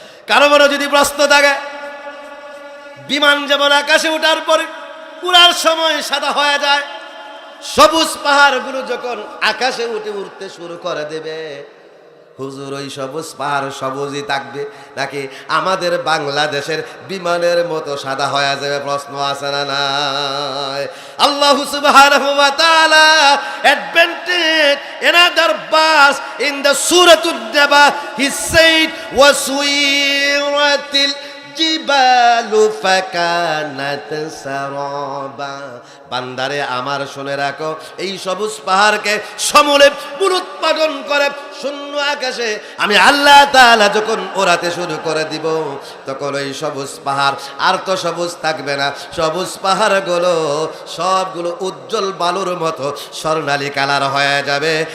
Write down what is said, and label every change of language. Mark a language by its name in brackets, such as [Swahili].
[Bangla] কারো মনে যদি প্রশ্ন থাকে, বিমান যেমন আকাশে ওঠার পরে উড়ার সময় সাদা হয়ে যায়, সবুজ পাহাড়গুলো যখন আকাশে উঠতে শুরু করে দেবে, হুজুর ওই সবুজ পাহাড় সবুজই থাকবে নাকি আমাদের বাংলাদেশের বিমানের মতো সাদা হয়ে যাবে? প্রশ্ন আছে না নাই? [English] আল্লাহ সুবহানাহু ওয়া তাআলা advented another verse in the Surah An-Naba. He said, [Arabic] وَسُيِّرَتِ الْجِبَالُ فَكَانَتْ سَرَابًا. [Bangla] বান্দারে আমার শুনে রাখো, এই সবুজ পাহাড়কে সমূলে মূলোৎপাটন করে শূন্য আকাশে আমি আল্লাহ তাআলা যখন ওড়াতে শুরু করে দিব, তখন ওই সবুজ পাহাড় আর তো সবুজ থাকবে না। সবুজ পাহাড়গুলো সবগুলো উজ্জ্বল বালুর মতো স্বর্ণালী কালার হয়ে যাবে।